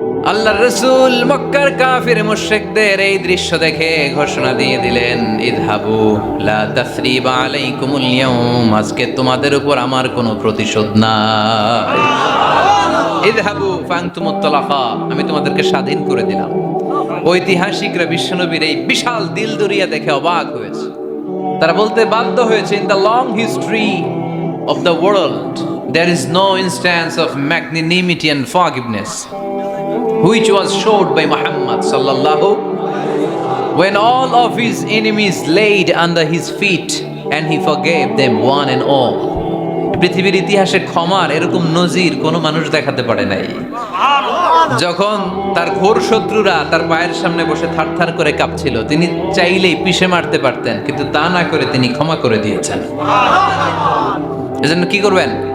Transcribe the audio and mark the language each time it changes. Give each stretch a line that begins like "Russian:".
Bangla: আল্লাহর রাসূল মক্কার কাফির মুশরিকদের এই দৃশ্য দেখে ঘোষণা দিয়ে দিলেন,
Arabic: ইযহাবু লা তাসরিবা আলাইকুমুল ইয়াউম,
Bangla: আজকে তোমাদের উপর আমার কোনো প্রতিশোধ নাই।
Arabic: ইযহাবু ফাআনতুমুত তালাকা,
Bangla: আমি তোমাদেরকে স্বাধীন করে দিলাম। ঐতিহাসিকরা বিশ্বনবীর এই বিশাল দিলদরিয়া দেখে অবাক হয়েছে।
English: তারা বলতে বাধ্য হয়েছে, in the long history of the world there is no instance of magnanimity and forgiveness which was showed by Muhammad sallallahu, when all of his enemies laid under his feet and he forgave them one and all.
Bangla: পৃথিবীর ইতিহাসে ক্ষমার এরকম নজির কোনো মানুষ দেখাতে পারে নাই। যখন তার ঘোর শত্রুরা তার পায়ের সামনে বসে থারথার করে কাঁপছিল, তিনি চাইলেই পিষে মারতে পারতেন, কিন্তু তা না করে তিনি ক্ষমা করে দিয়েছেন। এজন্য কি করবেন?